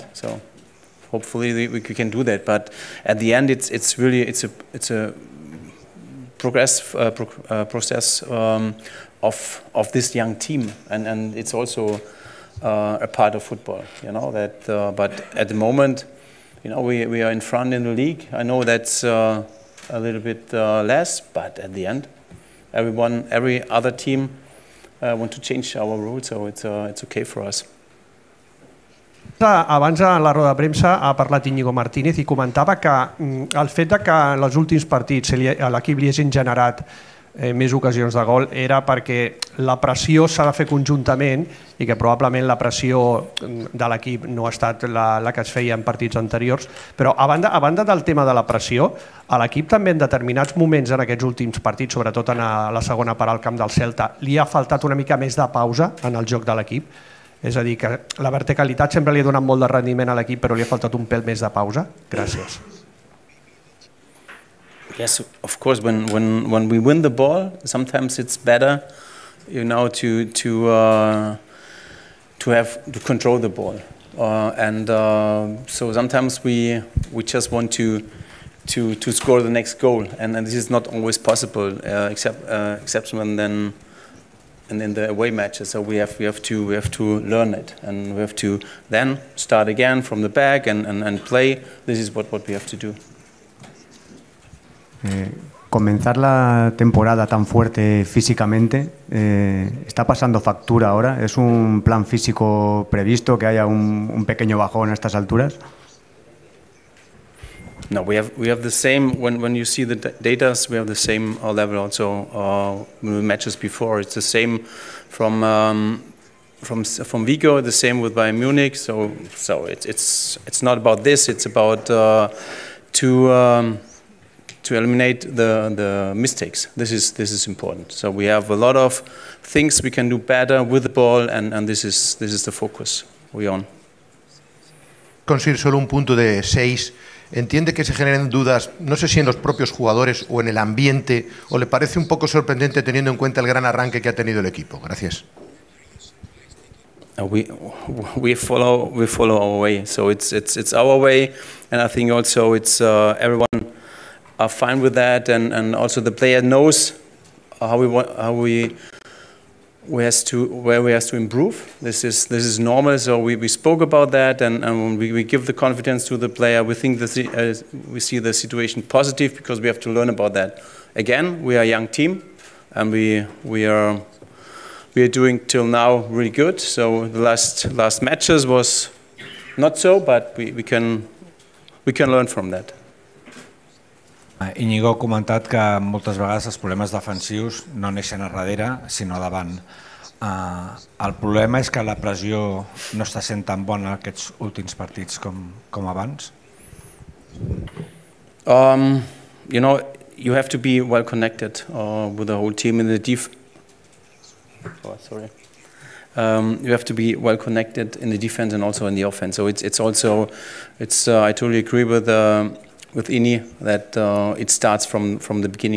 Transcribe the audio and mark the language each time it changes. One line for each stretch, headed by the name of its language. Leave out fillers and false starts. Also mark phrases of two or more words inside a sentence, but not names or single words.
English: So hopefully we can do that. But at the end, it's a process of this young team, and it's also a part of football. You know that. But at the moment, you know, we are in front in the league. I know that's a little bit less, but at the end, every other team want to change our rules, so it's okay for us.
Catalan: Abans a la roda de premsa ha parlat Íñigo Martínez i comentava que el fet que en els últims partits a l'equip li hagin generat més ocasions de gol era perquè la pressió s'ha de fer conjuntament i que probablement la pressió de l'equip no ha estat la que es feia en partits anteriors, però a banda del tema de la pressió, a l'equip també en determinats moments en aquests últims partits, sobretot en la segona part al camp del Celta, li ha faltat una mica més de pausa en el joc de l'equip. És a dir, que la verticalitat sempre li ha donat molt de rendiment a l'equip, però li ha faltat un pèl més de pausa. Gràcies.
English: Yes, of course. When we win the ball, sometimes it's better, you know, to control the ball, and so sometimes we just want to to score the next goal, and this is not always possible, except when then. And in the away matches, so we have to learn it, and we have to then start again from the back and play. This is what we have to do.
Spanish: Comenzar la temporada tan fuerte físicamente está pasando factura ahora. ¿Es un plan físico previsto que haya un pequeño bajón a estas alturas?
English: No, we have the same. When you see the data, we have the same level also matches before. It's the same from Vigo, the same with Bayern Munich. So it's not about this. It's about to eliminate the mistakes. This is important. So we have a lot of things we can do better with the ball, and this is the focus we're on.
Spanish: Conseguir solo un punto de 6. ¿Entiende que se generen dudas, no sé si en los propios jugadores o en el ambiente, o le parece un poco sorprendente teniendo en cuenta el gran arranque que ha tenido el equipo? Gracias.
English: We follow our way, so it's our way, and I think also it's everyone are fine with that, and also the player knows where we have to improve. This is normal. So we spoke about that, and we give the confidence to the player. We think that we see the situation positive because we have to learn about that. Again, we are a young team, and we are doing till now really good. So the last matches was not so, but we can learn from that.
Catalan: Íñigo ha comentat que moltes vegades els problemes defensius no neixen a darrere, sinó davant. El problema és que la pressió no està sent tan bona aquests últims partits com abans?
English: You know, you have to be well connected with the whole team in the you have to be well connected in the defense and also in the offense. So I totally agree with Ini that it starts from the beginning.